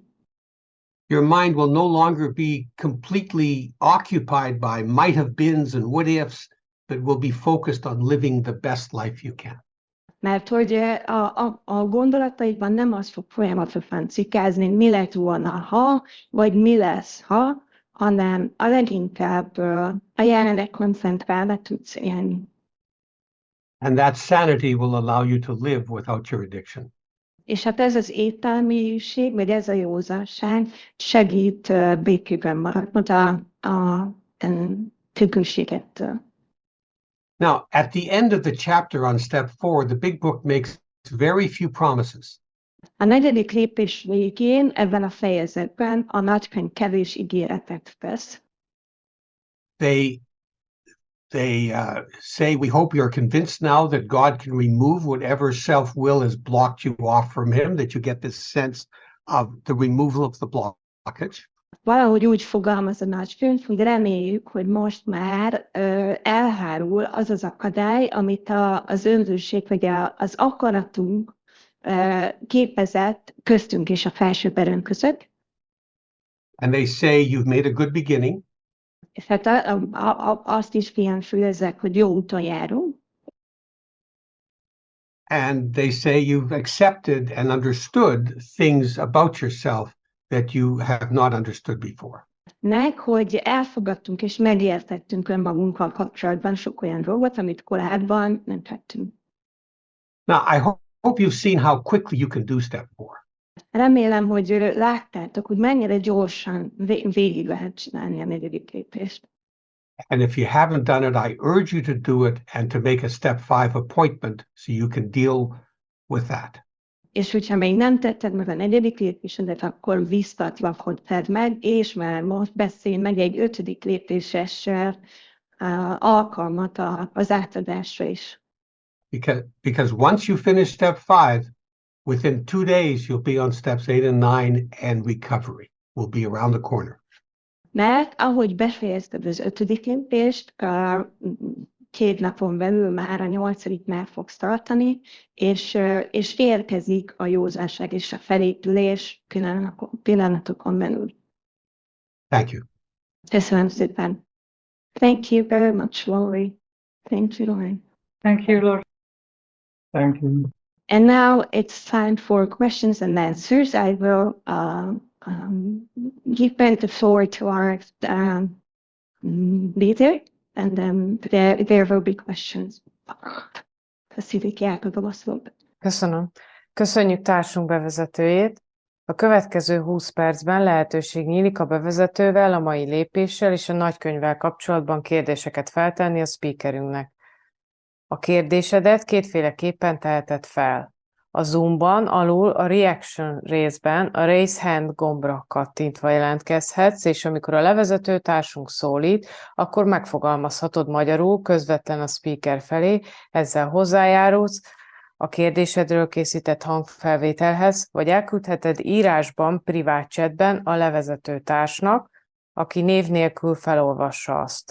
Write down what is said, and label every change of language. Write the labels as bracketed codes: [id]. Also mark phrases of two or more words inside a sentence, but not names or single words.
[en] Your mind will no longer be completely occupied by might have beens and what ifs, but will be focused on living the best life you can. [hu] Mert hogy a gondolataidban nem az fog folyamatosan cikázni, mi lett volna, ha, vagy mi lesz, ha, hanem a leginkább a jelenleg koncentrálva tudsz élni. [en] And that sanity will allow you to live without your addiction. [hu] És hát ez az ételmélyiség, vagy ez a józanság segít békében maradnod a függőségettől. [en] Now, at the end of the chapter on step 4, the big book makes very few promises. [hu] A 4. lépés végén ebben a fejezetben a nagykönyv kevés ígéretet tesz. [en] They say, we hope you're convinced now that God can remove whatever self-will has blocked you off from him, that you get this sense of the removal of the blockage. [hu] Valahogy úgy fogalmaz a nagykönyv, hogy reméljük, hogy most már elhárul az az akadály, amit az önzőség vagy az akaratunk képezett köztünk és a felső erőnk között. [en] And they say you've made a good beginning. [hu] És hát azt is kihangsúlyozzák, hogy jó úton járunk. [en] And they say you've accepted and understood things about yourself that you have not understood before. [hu] Hogy elfogadtunk és megértettünk önmagunkkal kapcsolatban sok olyan dolgot, amit korábban nem tettünk. [en] Now, I hope you've seen how quickly you can do step 4. [hu] Remélem, hogy láttátok, hogy mennyire gyorsan végig lehet csinálni a 4. lépést. [en] And if you haven't done it, I urge you to do it and to make a step 5 appointment so you can deal with that. [hu] És hogyha még nem tetted meg a 4. lépésedet, akkor biztatlak, hogy tedd meg, és már most beszélj meg egy 5. lépéses alkalmat az átadásra is. [en] Because once you finish step 5, within 2 days, you'll be on steps 8 and 9, and recovery will be around the corner. [hu] Mert ahogy befejezted az 5. lépést, 2 napon belül már a 8-nál fogsz tartani, és érkezik a józanság és a felépülés pillanatokon belül. [en] Thank you. [hu] Köszönöm szépen. [en] Thank you very much, Lawrie. Thank you, Lawrie. Thank you, Lord. Thank you. And now it's time for questions and answers. I will give the floor to our leader, and then there will be questions. [hu] Köszönöm. Köszönjük társunk bevezetőjét. A következő 20 percben lehetőség nyílik a bevezetővel, a mai lépéssel és a nagykönyvvel kapcsolatban kérdéseket feltenni a speakerünknek. A kérdésedet kétféleképpen teheted fel. A Zoomban alul a reaction részben a [en] raise hand [hu] gombra kattintva jelentkezhetsz, és amikor a levezető társunk szólít, akkor megfogalmazhatod magyarul közvetlen a speaker felé, ezzel hozzájárulsz a kérdésedről készített hangfelvételhez, vagy elküldheted írásban, privát chatben a levezető társnak, aki név nélkül felolvassa azt.